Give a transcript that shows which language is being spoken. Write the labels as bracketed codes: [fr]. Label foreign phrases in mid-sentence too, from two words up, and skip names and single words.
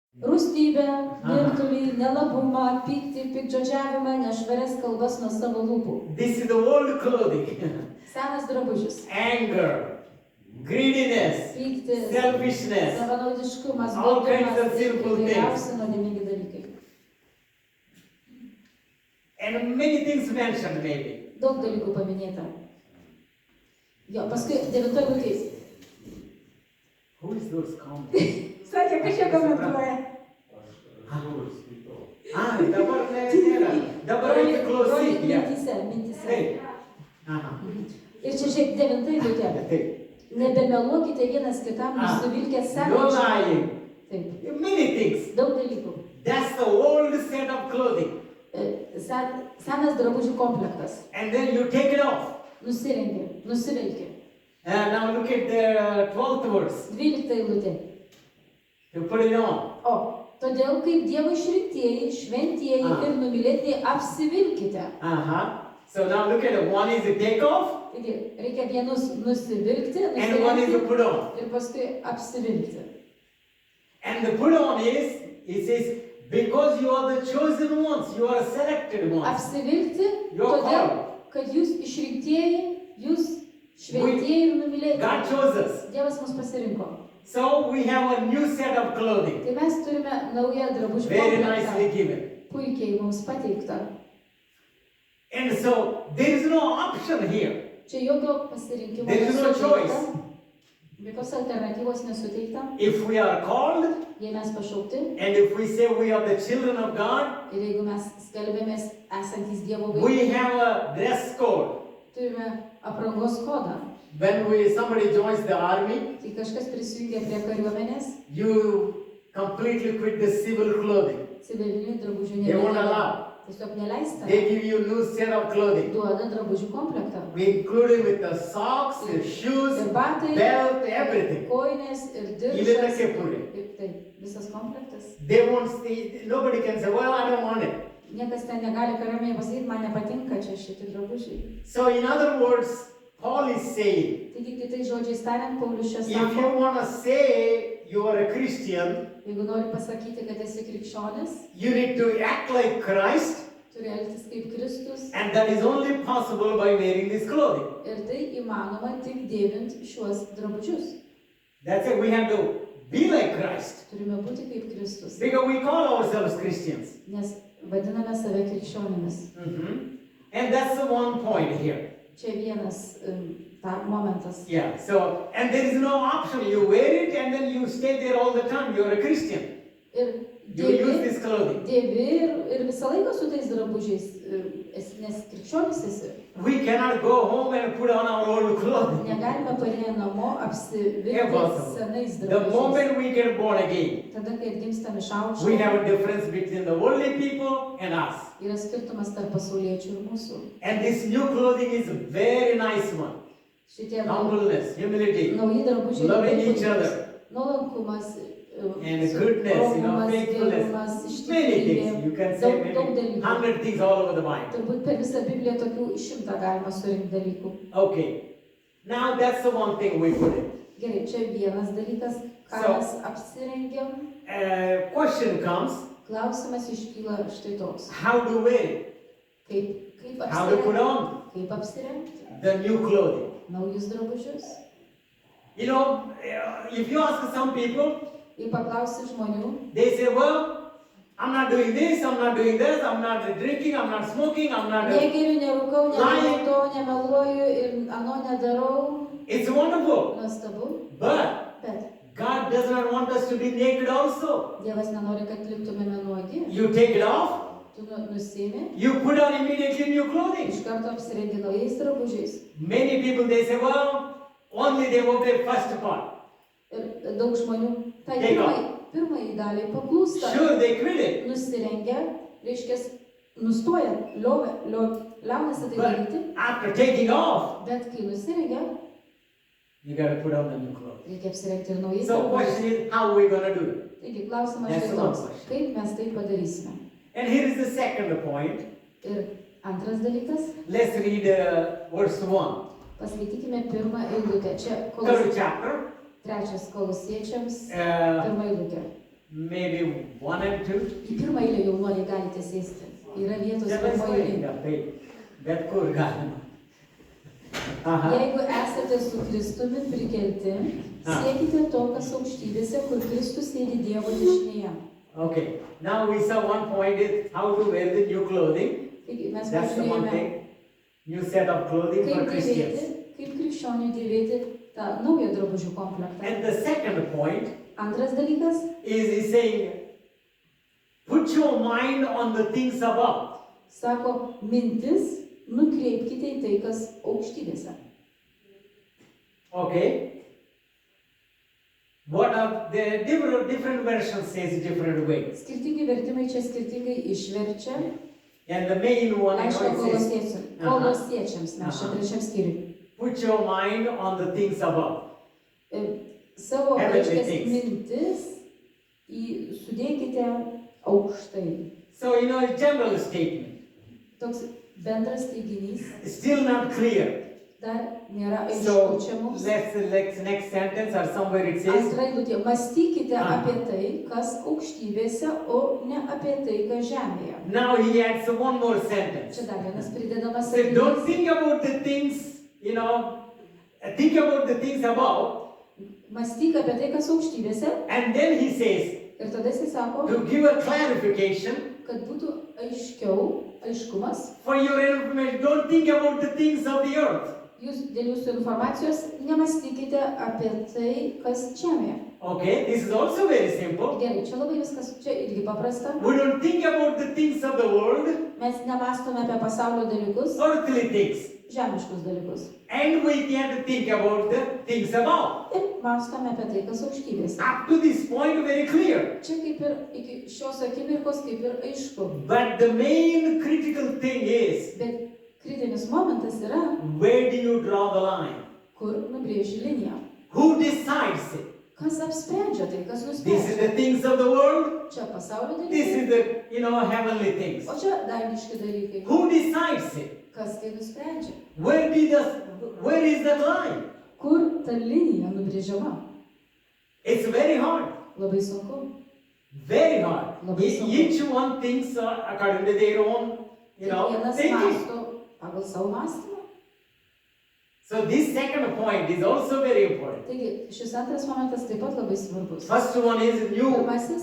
[lt] Rūstybę, virtulį, nelabumą, pyktį, piktžodžiavimą, nešvarias kalbas nuo savo lūpų. [en] This is the old clothing. [lt] Senas drabužis. [en] Anger, greediness, [lt] Pyktis, [en] selfishness, [lt] savanaudiškumas, [en] all kinds [lt] godumas [en] of [lt] ir [en] sinful things. [lt] įvairiausi nuodėmingi dalykai. [en] And many things mentioned maybe. [lt] Daug dalykų paminėta. Jo, paskui 9 eilutės. [en] Who is those commenting? [lt] Sakė, kas čia komentuoja? Dabar nėra. Dabar reikia klausyti. Mintyse. Taip. Aha. Ir čia žiūrėk, 9 eilutė. Taip. Nebemeluokite vienas kitam, nusivilkę [en] No [lt] seną. [en] lying. [lt] Taip. [en] Many things. [lt] Daug dalykų. [en] That's the old set of clothing. [lt] Senas drabužių komplektas. [en] And then you take it off. [lt] Nusirengi, nusivilki. [en] Now look at the 12th verse. [lt] 12 eilutė. [en] You put it on. [lt] O, todėl kaip Dievo išrinktieji, šventieji ir numylėtieji apsivilkite. [en] So now look at it. One is a take off. [lt] Taigi, reikia vienus nusivilkti, [en] And one is a put on. [lt] ir paskui apsivilkti. [en] And the put on is, it says, because you are the chosen ones, you are selected ones. [lt] Apsivilkti, [en] You are [lt] todėl, [en] called. [lt] kad jūs išrinktieji, jūs šventieji ir numylėtieji. [en] God chose us. [lt] Dievas mus pasirinko. [en] So we have a new set of clothing. [lt] Tai mes turime naują drabužių [en] Very [lt] komplektą. [en] nicely given. [lt] Puikiai mums pateikta. [en] And so there is no option here. [lt] Čia jokio pasirinkimo [en] There is no choice. [lt] Jokios alternatyvos nesuteikta. [en] If we are called, [lt] Jei mes pašaukti [en] and if we say we are the children of God, [lt] ir jeigu mes skelbėmės esantys Dievo [en] we [lt] vaikai, [en] have a dress code. [lt] turime aprangos kodą. [en] When somebody joins the army, [lt] Tai kažkas prisijungia prie kariuomenės, [en] you completely quit the civil clothing. [lt] civilinių drabužių [en] They won't [lt] nebeduoda. [en] allow. [lt] Tiesiog neleista. [en] They give you new set of clothing. [lt] Duoda drabužių komplektą. [en] We include it with the socks, the shoes, [lt] Ir batai, [en] belt, everything. [lt] kojinės ir [en] Even the [lt] diržas. kepurė. Ir taip, visas komplektas. [en] They won't stay, nobody can say, well, I don't want it. [lt] Niekas ten negali kariuomenėje pasakyti, man nepatinka čia šitie drabužiai. [en] So in other words, Paul is saying, [lt] Taigi kitais žodžiais tariant, Paulius čia [en] if you [lt] sako, [en] want to say you are a Christian, [lt] jeigu nori pasakyti, kad esi krikščionis, [en] you need to act like Christ, [lt] turi elgtis kaip Kristus. [en] and that is only possible by wearing this clothing. [lt] Ir tai įmanoma tik dėvint šiuos drabužius. [en] That's it, we have to be like Christ. [lt] Turime būti kaip Kristus, [en] Because we call ourselves Christians. [lt] nes vadiname save krikščionimis. [en] And that's the one point here. [lt] Čia vienas momentas. [en] Yeah, so, and there is no option. You wear it and then you stay there all the time. You're a Christian. [lt] Ir [en] You use [lt] dėvi [en] this clothing. [lt] ir visą laiką su tais drabužiais, nes krikščionis esi. [en] We cannot go home and put on our old clothing. [lt] Negalime parėję namo apsivilkti [en] Impossible. [lt] senais [en] The [lt] drabužiais. [en] moment we get born again, [lt] Tada, kai atgimstam iš aukšto, [en] we have a difference between the worldly people and us. [lt] yra skirtumas tarp pasauliečių ir mūsų. [en] And this new clothing is a very nice one. [lt] Šitie [en] Humbleness, humility, [lt] nauji drabužiai, [en] loving [lt] labai [en] each [lt] puikūs. [en] other, [lt] Nuolankumas, [en] and goodness, faithfulness. Many things. You can say maybe 100 things all over the Bible. [lt] Turbūt per visą Bibliją tokių 100 galima surinkti dalykų. [en] Okay. Now that's the one thing we put in. [lt] Gerai, čia vienas dalykas, ką [en] So- [lt] mes apsirengiam. [en] Question comes, [lt] Klausimas iškyla štai toks. [en] how to wear it? [lt] Kaip [en] How to put [lt] apsirengti? [en] on [lt] Kaip apsirengti? [en] the new clothing? [lt] Naujus drabužius. [en] You know, if you ask some people, [lt] Jei paklausi žmonių, [en] they say, well, I'm not doing this, I'm not doing this, I'm not drinking, I'm not smoking, I'm not... [lt] negeriu, nerūkau, [en] Lying. [lt] nematau, nemeluoju ir ano nedarau. [en] It's wonderful. [lt] Nuostabu, [en] But [lt] bet [en] God does not want us to be naked also. [lt] Dievas nenori, kad liktumėme nuogi. [en] You take it off, [lt] Tu nusiimi, [en] you put on immediately new clothing. [lt] iš karto apsirengi naujais drabužiais. [en] Many people, they say, well, only they will wear first part. [lt] Ir daug žmonių tai [en] Take [lt] pirmai daliai paklūsta. [en] Sure, they quit it. [lt] Nusirengia, reiškia, nustoja, liaunasi tai [en] But [lt] daryti, [en] after taking off, [lt] bet kai nusirengia, [en] you got to put on the new clothes. [lt] reikia apsirengti ir naujais [en] So question [lt] drabužiais. [en] is, how are we going to do it? [lt] Taigi klausimas [en] That's [lt] štai [en] one [lt] toks, [en] question. [lt] kaip mes tai padarysime. [en] And here is the second point. [lt] Ir antras dalykas, [en] Let's read verse 1. [lt] paskaitykime pirmą eilutę. Čia [en] Third chapter. [lt] trečias Kolosiečiams, Uh, pirmą eilutę. [en] maybe 1 and 2. [lt] Į pirmą eilę jaunuoliai galite sėsti. Yra vietos pirmoje eilėje. Bet kur galima. Aha. Jeigu esate su Kristumi prikelti, siekite to, kas aukštybėse, kur Kristus sėdi Dievo dešinėje. [en] Okay. Now we saw one point is how to wear the new clothing. [lt] Taigi mes [en] That's the one [lt] pažiūrėjome, [en] thing. New set of clothing for Christians. [lt] kaip krikščioniui dėvėti tą naują drabužių komplektą. [en] And the second point [lt] Antras dalykas, [en] is he's saying, put your mind on the things above. [lt] sako, mintis nukreipkite į tai, kas aukštybėse. [en] Okay. What are the different versions says different ways. [lt] Skirtingi vertimai čia skirtingai išverčia. [en] And the main one is [lt] Laiško [en] it says, [lt] kolosiečiams, mes čia trečiam skyriui. [en] put your mind on the things above. [lt] Savo [en] Heavenly [lt] reiškias [en] things. [lt] mintis sudėkite aukštai. [en] So, a general statement. [lt] Toks bendras teiginys [en] Still not clear. [lt] dar nėra [en] So, [lt] aišku čia mums. [en] let's next sentence or somewhere it says, [lt] Antra eilutė. Mąstykite apie tai, kas aukštybėse, o ne apie tai, kas žemėje. [en] now he adds one more sentence. [lt] Čia dar vienas pridedamas [en] So don't [lt] sakinys. [en] think about the things, think about the things above. [lt] Mąstyk apie tai, kas aukštybėse. [en] And then he says, [lt] Ir tada jis sako, [en] to give a clarification [lt] kad būtų aiškumas. [en] for your information, don't think about the things of the earth. [lt] Jūs dėl jūsų informacijos nemąstykite apie tai, kas žemėje. [en] Okay, this is also very simple. [lt] Gerai, čia labai viskas, čia irgi paprasta. [en] We don't think about the things of the world, [lt] Mes nemąstome apie pasaulio dalykus, [en] earthly things. [lt] žemiškus dalykus. [en] And we can think about the things above. [lt] Ir mąstome apie tai, kas aukštybėse. [en] Up to this point, very clear. [lt] Čia kaip ir iki šios akimirkos kaip ir aišku. [en] But the main critical thing is, [lt] Bet kritinis momentas yra, [en] where do you draw the line? [lt] kur nubrėži liniją. [en] Who decides it? [lt] Kas apsprendžia tai, kas [en] This is [lt] nusprendžia. [en] the things of the world. [lt] Čia pasaulio [en] This [lt] dalykai, [en] is the, heavenly things. [lt] o čia dangiški dalykai. [en] Who decides it? [lt] Kas tai nusprendžia? [en] Where is that line? [lt] Kur ta linija nubrėžiama? [en] It's very hard. [lt] Labai sunku. [en] Very hard. [lt] Labai sunku. [en] Each one thinks according to their own, [lt] Kiekvienas [en] thinking. [lt] mąsto pagal savo mąstymą. [en] So this second point is also very important. [lt] Taigi, šis antras momentas taip pat labai svarbus. [en] First one is new. [lt] Pirmasis,